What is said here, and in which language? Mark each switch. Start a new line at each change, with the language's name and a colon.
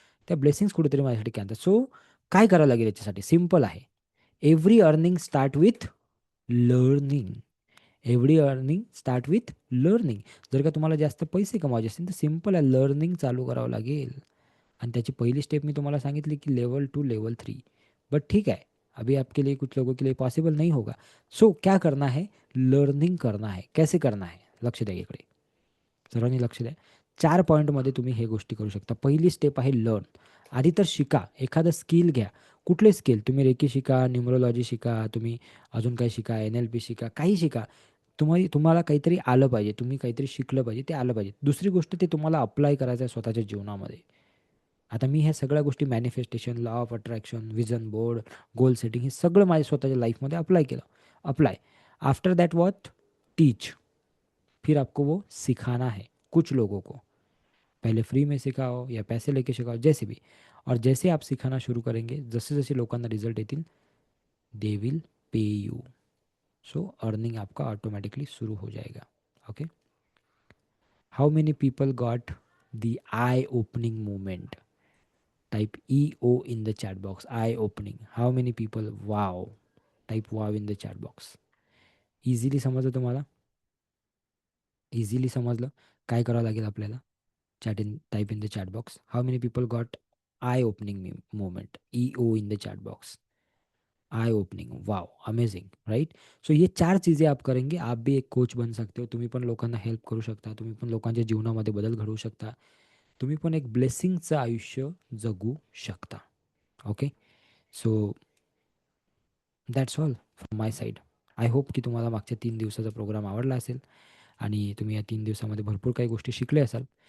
Marathi: त्या ब्लेसिंग्स कुठेतरी माझ्यासाठी काय आणतात. सो काय करावं लागेल याच्यासाठी? सिंपल आहे.
English: Every earning start with learning. Every earning start with learning.
Marathi: जर का तुम्हाला जास्त पैसे कमवायचे असतील तर सिंपल आहे, लर्निंग चालू करावं लागेल. आणि त्याची पहिली स्टेप मी तुम्हाला सांगितली की लेवल 2 लेवल 3.
Hindi: बट ठीक है, अभी आपके लिए कुछ लोगों के लिए पॉसिबल नहीं होगा. सो क्या करना है? लर्निंग करना है. कैसे करना है?
Marathi: लक्ष द्या इकडे, सर्वांनी लक्ष द्या. 4 पॉईंटमध्ये तुम्ही हे गोष्टी करू शकता. पहिली स्टेप आहे लर्न. आधी तर शिका, एखादं स्किल घ्या. कुठले स्किल? तुम्ही रेकी शिका, न्यूमरोलॉजी शिका, तुम्ही अजून काही शिका, NLP शिका, काही शिका. तुम्हाला काहीतरी आलं पाहिजे, तुम्ही काहीतरी शिकलं पाहिजे, ते आलं पाहिजे. दुसरी गोष्ट ते तुम्हाला अप्लाय करायचं आहे स्वतःच्या जीवनामध्ये. आता मी ह्या सगळ्या गोष्टी manifestation, law of attraction, vision board, goal setting हे सगळं माझ्या स्वतःच्या लाईफमध्ये अप्लाय केलं.
English: Apply. After that what? Teach.
Hindi: फिर आपको वो सिखाना है कुछ लोगों को. पहले फ्री में सिखाओ या पैसे लेके सिखाओ, जैसे भी. और जैसे आप सिखाना शुरू करेंगे,
Marathi: जसे जसे लोकांना रिझल्ट येतील,
English: They will pay you.
Hindi: So earning आपका ऑटोमेटिकली शुरू हो जाएगा. Okay.
English: How many people got the eye opening moment? Type EO in the chat box. Eye opening. How many people? Wow. Type wow in the chat box.
Marathi: Easily समजलं तुम्हाला? Easily समजलं? काय करावं लागेल आपल्याला?
English: Type in the chat box. How many people got eye opening moment? EO in the chat box. Eye opening. Wow, amazing. Right?
Hindi: सो ये 4 चीज़ें आप करेंगे, आप भी एक कोच बन सकते हो.
Marathi: तुम्ही पण लोकांना हेल्प करू शकता, तुम्ही पण लोकांच्या जीवनामध्ये बदल घडवू शकता, तुम्ही पण एक ब्लेसिंगचं आयुष्य जगू शकता. Okay.
English: So that's all from my side. I hope
Marathi: की तुम्हाला मागच्या 3 दिवसाचा प्रोग्राम आवडला असेल आणि तुम्ही या 3 दिवसामध्ये भरपूर काही गोष्टी शिकले असाल.